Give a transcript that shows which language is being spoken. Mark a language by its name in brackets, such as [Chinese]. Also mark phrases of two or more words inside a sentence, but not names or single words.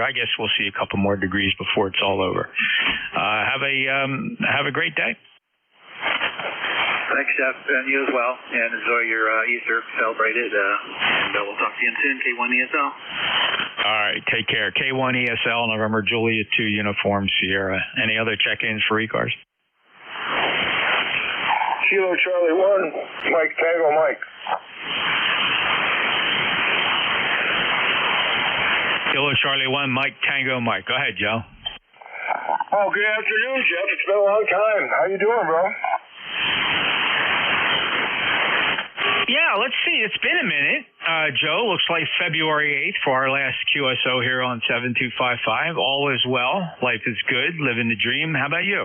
[English] I guess we'll see a couple more degrees before it's all over. Have a great day. Thanks, Jeff, and you as well. And enjoy your Easter. Celebrate it. And we'll talk to you soon, K1ESL. All right, take care. K1ESL, November Juliet 2 Uniform Sierra. Any other check-ins for ECARS? Kilo Charlie 1, Mike Tango Mike. Kilo Charlie 1, Mike Tango Mike. Go ahead, Joe. Oh, good afternoon, Jeff. It's been a long time. How you doing, bro? Yeah, let's see. It's been a minute. Joe, looks like February 8th for our last QSO here on 7255. All is well. Life is good. Living the dream. How about you?